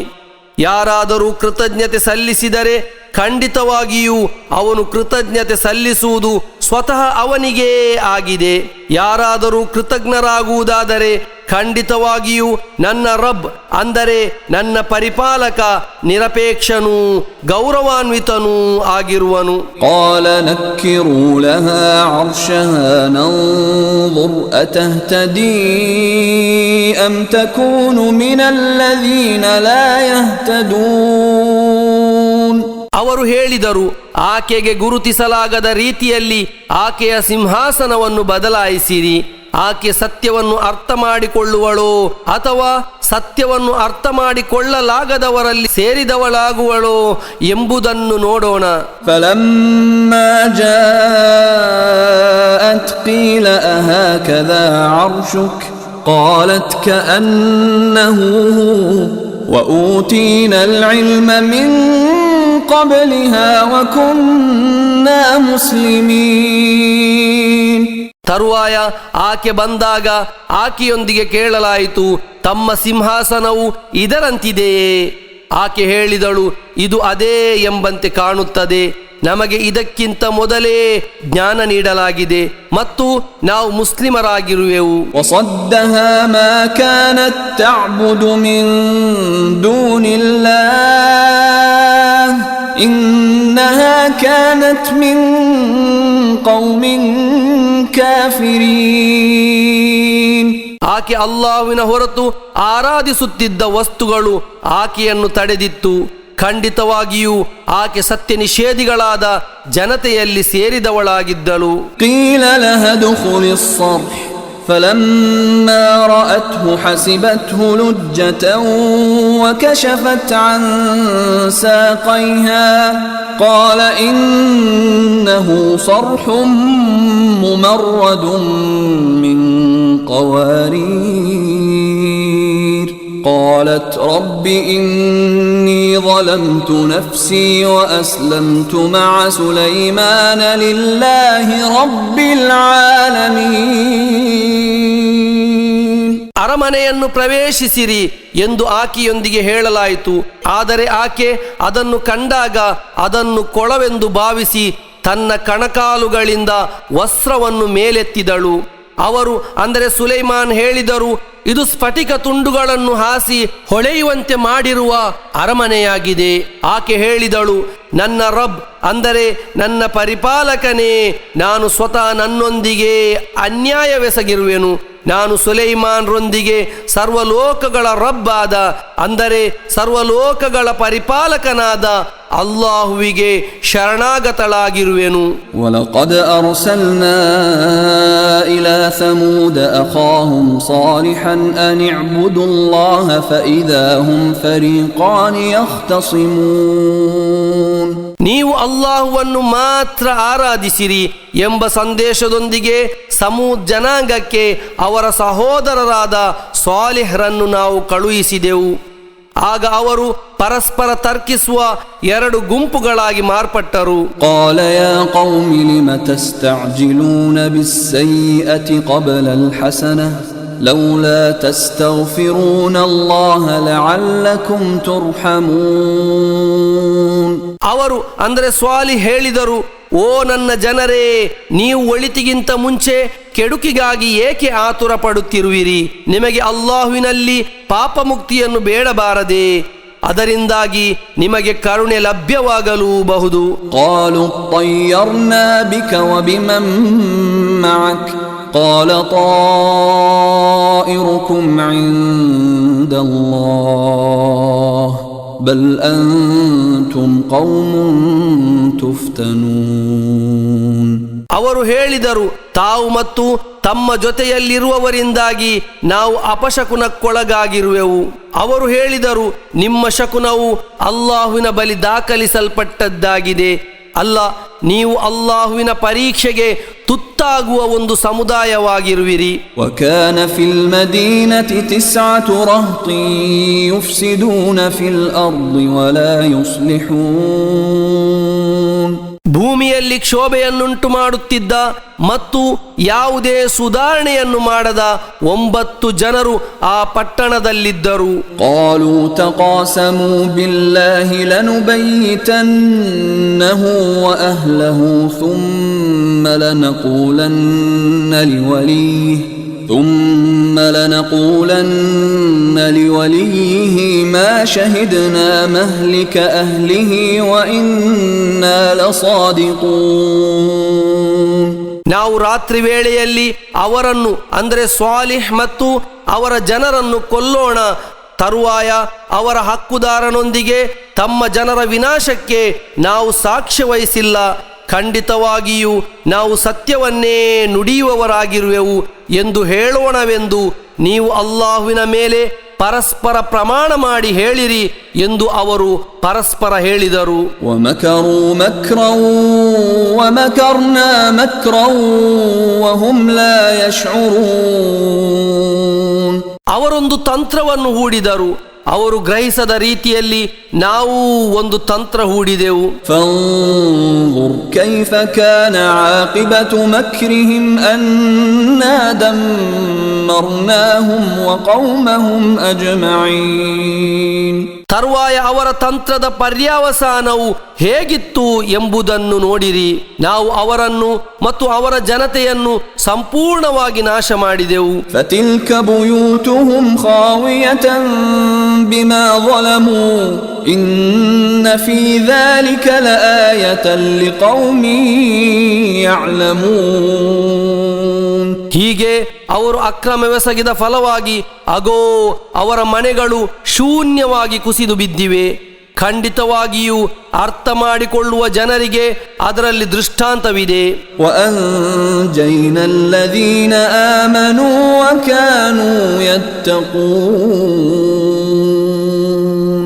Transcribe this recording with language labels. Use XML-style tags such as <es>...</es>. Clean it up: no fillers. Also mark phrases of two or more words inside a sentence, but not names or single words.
<kn>ಯಾರಾದರೂ ಕೃತಜ್ಞತೆ ಸಲ್ಲಿಸಿದರೆ ಖಂಡಿತವಾಗಿಯೂ ಅವನು ಕೃತಜ್ಞತೆ ಸಲ್ಲಿಸುವುದು ಸ್ವತಃ ಅವನಿಗೇ ಆಗಿದೆ. ಯಾರಾದರೂ ಕೃತಜ್ಞರಾಗುವುದಾದರೆ ಖಂಡಿತವಾಗಿಯೂ ನನ್ನ ರಬ್ ಅಂದರೆ ನನ್ನ ಪರಿಪಾಲಕ ನಿರಪೇಕ್ಷನೂ ಗೌರವಾನ್ವಿತನೂ ಆಗಿರುವನು.</kn> <ar>قال نكروا لها عرشها ننظر أتهتدي أم تكون من الذين لا يهتدون.</ar> <kn>ಅವರು ಹೇಳಿದರು, ಆಕೆಗೆ ಗುರುತಿಸಲಾಗದ ರೀತಿಯಲ್ಲಿ ಆಕೆಯ ಸಿಂಹಾಸನವನ್ನು ಬದಲಾಯಿಸಿರಿ. ಆಕೆ ಸತ್ಯವನ್ನು ಅರ್ಥ ಮಾಡಿಕೊಳ್ಳುವಳೋ ಅಥವಾ ಸತ್ಯವನ್ನು ಅರ್ಥ ಮಾಡಿಕೊಳ್ಳಲಾಗದವರಲ್ಲಿ ಸೇರಿದವಳಾಗುವಳೋ ಎಂಬುದನ್ನು ನೋಡೋಣ.</kn> <ar>فلما جاءت قيل أهكذا عرشك قالت كأنه وأوتينا العلم من قبلها وكنا مسلمين.</ar> <kn>ತರುವಾಯ ಆಕೆ ಬಂದಾಗ ಆಕೆಯೊಂದಿಗೆ ಕೇಳಲಾಯಿತು, ತಮ್ಮ ಸಿಂಹಾಸನವು ಇದರಂತಿದೆಯೇ? ಆಕೆ ಹೇಳಿದಳು, ಇದು ಅದೇ ಎಂಬಂತೆ ಕಾಣುತ್ತದೆ. ನಮಗೆ ಇದಕ್ಕಿಂತ ಮೊದಲೇ ಜ್ಞಾನ ನೀಡಲಾಗಿದೆ ಮತ್ತು ನಾವು ಮುಸ್ಲಿಮರಾಗಿರುವೆವು.</kn> <ar>وصدها ما كانت تعبد من دون الله إنها كانت من قوم كافرين.</ar> <kn>ಆಕೆ ಅಲ್ಲಾಹ್ವಿನ ಹೊರತು ಆರಾಧಿಸುತ್ತಿದ್ದ ವಸ್ತುಗಳು ಆಕೆಯನ್ನು ತಡೆದಿತ್ತು. ಖಂಡಿತವಾಗಿಯೂ ಆಕೆ ಸತ್ಯ ನಿಷೇಧಿಗಳಾದ ಜನತೆಯಲ್ಲಿ ಸೇರಿದವಳಾಗಿದ್ದಳು.</kn> <ar>قيل لها ادخلي الصرح فلما رأته حسبته لجة وكشفت عن ساقيها قال إنه صرح ممرد من قوارير قالت رب إني ظلمت نفسي وأسلمت مع سليمان لله رب العالمين.</ar> <kn>ಅರಮನೆಯನ್ನು ಪ್ರವೇಶಿಸಿರಿ ಎಂದು ಆಕೆಯೊಂದಿಗೆ ಹೇಳಲಾಯಿತು. ಆದರೆ ಆಕೆ ಅದನ್ನು ಕಂಡಾಗ ಅದನ್ನು ಕೊಳವೆಂದು ಭಾವಿಸಿ ತನ್ನ ಕಣಕಾಲುಗಳಿಂದ ವಸ್ತ್ರವನ್ನು ಮೇಲೆತ್ತಿದಳು. ಅವರು ಅಂದರೆ ಸುಲೈಮಾನ್ ಹೇಳಿದರು, ಇದು ಸ್ಫಟಿಕ ತುಂಡುಗಳನ್ನು ಹಾಸಿ ಹೊಳೆಯುವಂತೆ ಮಾಡಿರುವ ಅರಮನೆಯಾಗಿದೆ. ಆಕೆ ಹೇಳಿದಳು, ನನ್ನ ರಬ್ ಅಂದರೆ ನನ್ನ ಪರಿಪಾಲಕನೇ, ನಾನು ಸ್ವತಃ ನನ್ನೊಂದಿಗೆ ಅನ್ಯಾಯವೆಸಗಿರುವೆನು. ನಾನು ಸುಲೈಮಾನ್ರೊಂದಿಗೆ ಸರ್ವಲೋಕಗಳ ರಬ್ಬಾದ ಅಂದರೆ ಸರ್ವಲೋಕಗಳ ಪರಿಪಾಲಕನಾದ ಅಲ್ಲಾಹುವಿಗೆ ಶರಣಾಗತಳಾಗಿರುವೆನು.</kn> <ar>وَلَقَدْ أَرْسَلْنَا إِلَى ثَمُودَ أَخَاهُمْ صَالِحًا أَنِ اعْبُدُوا اللَّهَ فَإِذَا هُمْ فَرِيقَانِ يَخْتَصِمُونَ.</ar> <kn>ನೀವು ಅಲ್ಲಾಹುವನ್ನು ಮಾತ್ರ ಆರಾಧಿಸಿರಿ ಎಂಬ ಸಂದೇಶದೊಂದಿಗೆ ಸಮೂದ್ ಜನಾಂಗಕ್ಕೆ ಅವರ ಸಹೋದರರಾದ ಸಾಲಿಹ್ರನ್ನು ನಾವು ಕಳುಹಿಸಿದೆವು. ಆಗ ಅವರು ಪರಸ್ಪರ ತರ್ಕಿಸುವ ಎರಡು ಗುಂಪುಗಳಾಗಿ ಮಾರ್ಪಟ್ಟರು.</kn> <ar>قال يا قوم لم تستعجلون بالسيئة قبل الحسنة لولا تستغفرون الله لعلكم ترحمون.</ar> <kn>ಅವರು ಅಂದರೆ ಸ್ವಾಲಿ ಹೇಳಿದರು, ಓ ನನ್ನ ಜನರೇ, ನೀವು ಒಳಿತಿಗಿಂತ ಮುಂಚೆ ಕೆಡುಕಿಗಾಗಿ ಏಕೆ ಆತುರ ಪಡುತ್ತಿರುವಿರಿ? ನಿಮಗೆ ಅಲ್ಲಾಹುವಿನಲ್ಲಿ ಪಾಪ ಮುಕ್ತಿಯನ್ನು ಬೇಡಬಾರದೆ? ಅದರಿಂದಾಗಿ ನಿಮಗೆ ಕರುಣೆ ಲಭ್ಯವಾಗಲೂಬಹುದು.</kn> <ar>قالوا طيرنا بك وبمن معك قال طائركم عند الله بل أنتم قوم تفتنون.</ar> <kn>ಅವರು ಹೇಳಿದರು, ತಾವು ಮತ್ತು ತಮ್ಮ ಜೊತೆಯಲ್ಲಿರುವವರಿಂದಾಗಿ ನಾವು ಅಪಶಕುನಕ್ಕೊಳಗಾಗಿರುವೆವು. ಅವರು ಹೇಳಿದರು, ನಿಮ್ಮ ಶಕುನವು ಅಲ್ಲಾಹುವಿನ ಬಳಿ ದಾಖಲಿಸಲ್ಪಟ್ಟದ್ದಾಗಿದೆ. ಅಲ್ಲ, ನೀವು ಅಲ್ಲಾಹುವಿನ ಪರೀಕ್ಷೆಗೆ ತುತ್ತಾಗುವ ಒಂದು ಸಮುದಾಯವಾಗಿರುವಿರಿ.</kn> <ar>وكان في المدينة 9 رهط يفسدون في الأرض ولا يصلحون.</ar> <kn>ಭೂಮಿಯಲ್ಲಿ ಕ್ಷೋಭೆಯನ್ನುಂಟು ಮಾಡುತ್ತಿದ್ದ ಮತ್ತು ಯಾವುದೇ ಸುಧಾರಣೆಯನ್ನು ಮಾಡದ 9 ಜನರು ಆ ಪಟ್ಟಣದಲ್ಲಿದ್ದರು.</kn> <ar>قالوا تقاسموا بالله لنبيتنه وأهله ثم لنقولن لوليه ما شهدنا مهلك أهله وإنا لصادقون.</ar> <kn>ನಾವು ರಾತ್ರಿ ವೇಳೆಯಲ್ಲಿ ಅವರನ್ನು ಅಂದರೆ ಸ್ವಾಲಿಹ್ ಮತ್ತು ಅವರ ಜನರನ್ನು ಕೊಲ್ಲೋಣ. ತರುವಾಯ ಅವರ ಹಕ್ಕುದಾರನೊಂದಿಗೆ ತಮ್ಮ ಜನರ ವಿನಾಶಕ್ಕೆ ನಾವು ಸಾಕ್ಷ್ಯ ವಹಿಸಿಲ್ಲ. ಖಂಡಿತವಾಗಿಯೂ ನಾವು ಸತ್ಯವನ್ನೇ ನುಡಿಯುವವರಾಗಿರುವೆವು ಎಂದು ಹೇಳೋಣವೆಂದು ನೀವು ಅಲ್ಲಾಹುವಿನ ಮೇಲೆ ಪರಸ್ಪರ ಪ್ರಮಾಣ ಮಾಡಿ ಹೇಳಿರಿ ಎಂದು ಅವರು ಪರಸ್ಪರ ಹೇಳಿದರು.</kn> <ar>ومكروا مكرا ومكرنا مكرا وهم لا يشعرون.</ar> <kn>ಅವರೊಂದು ತಂತ್ರವನ್ನು ಹೂಡಿದರು, ಅವರು ಗ್ರಹಿಸದ ರೀತಿಯಲ್ಲಿ ನಾವು ಒಂದು ತಂತ್ರ ಹೂಡಿದೆವು.</kn> <ar>فانظر كيف كان عاقبة مكرهم أنا دمرناهم وقومهم أجمعين.</ar> <kn>ತರುವಾಯ ಅವರ ತಂತ್ರದ ಪರ್ಯಾವಸಾನವು ಹೇಗಿತ್ತು ಎಂಬುದನ್ನು ನೋಡಿರಿ. ನಾವು ಅವರನ್ನು ಮತ್ತು ಅವರ ಜನತೆಯನ್ನು ಸಂಪೂರ್ಣವಾಗಿ ನಾಶ ಮಾಡಿದೆವು.</kn> <ar>فتلك بيوتهم خاوية بما ظلموا إن في ذلك لآية لقوم يعلمون.</ar> <kn>ಹೀಗೆ ಅವರು ಅಕ್ರಮವೆಸಗಿದ ಫಲವಾಗಿ ಅಗೋ ಅವರ ಮನೆಗಳು ಶೂನ್ಯವಾಗಿ ಕುಸಿದು ಬಿದ್ದಿವೆ. ಖಂಡಿತವಾಗಿಯೂ ಅರ್ಥ ಮಾಡಿಕೊಳ್ಳುವ ಜನರಿಗೆ ಅದರಲ್ಲಿ ದೃಷ್ಟಾಂತವಿದೆ.</kn> <ar>وأنجينا الذين آمنوا وكانوا يتقون.</ar>